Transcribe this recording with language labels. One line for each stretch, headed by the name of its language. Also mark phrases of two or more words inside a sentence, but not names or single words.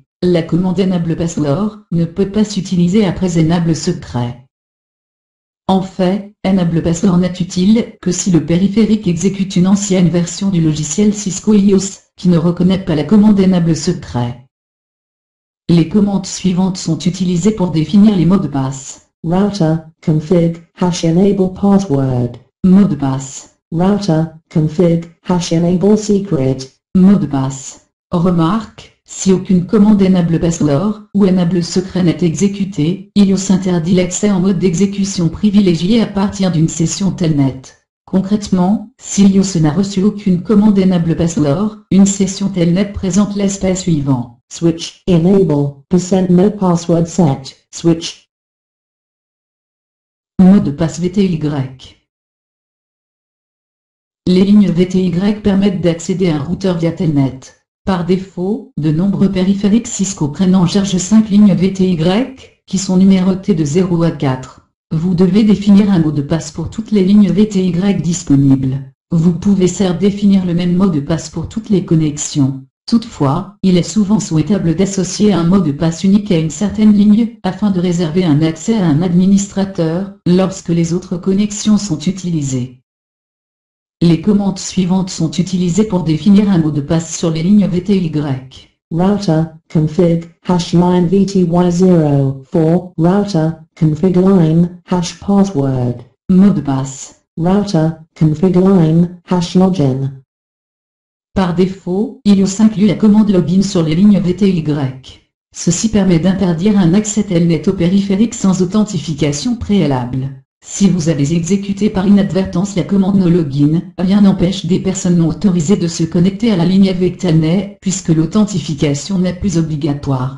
French: La commande
English: enable password
French: ne peut pas s'utiliser après
English: enable secret.
French: En fait,
English: enable password
French: n'est utile que si le périphérique exécute une ancienne version du logiciel Cisco iOS, qui ne reconnaît pas la commande
English: enable secret.
French: Les commandes suivantes sont utilisées pour définir les mots de passe.
English: Router, config, #enable password.
French: Mot de passe.
English: Router, config, #enable secret.
French: Mot de passe. Remarque, si aucune commande
English: enable password
French: ou
English: enable secret
French: n'est exécutée, iOS interdit l'accès en mode d'exécution privilégié à partir d'une session telnet. Concrètement, si iOS n'a reçu aucune commande
English: enable password,
French: une session telnet présente l'aspect suivant.
English: Switch, enable, %no password set, switch.
French: Mot de passe VTY. Les lignes VTY permettent d'accéder à un routeur via telnet. Par défaut, de nombreux périphériques Cisco prennent en charge 5 lignes VTY, qui sont numérotées de 0 à 4. Vous devez définir un mot de passe pour toutes les lignes VTY disponibles. Vous pouvez certes définir le même mot de passe pour toutes les connexions. Toutefois, il est souvent souhaitable d'associer un mot de passe unique à une certaine ligne, afin de réserver un accès à un administrateur, lorsque les autres connexions sont utilisées. Les commandes suivantes sont utilisées pour définir un mot de passe sur les lignes VTY.
English: Router, config, #line VTY0, 4, router, config line, #password.
French: Mot de passe.
English: Router, config line, #login.
French: Par défaut, iOS inclut la commande login sur les lignes VTY. Ceci permet d'interdire un accès telnet au périphérique sans authentification préalable. Si vous avez exécuté par inadvertance la commande
English: no login,
French: rien n'empêche des personnes non autorisées de se connecter à la ligne avec telnet, puisque l'authentification n'est plus obligatoire.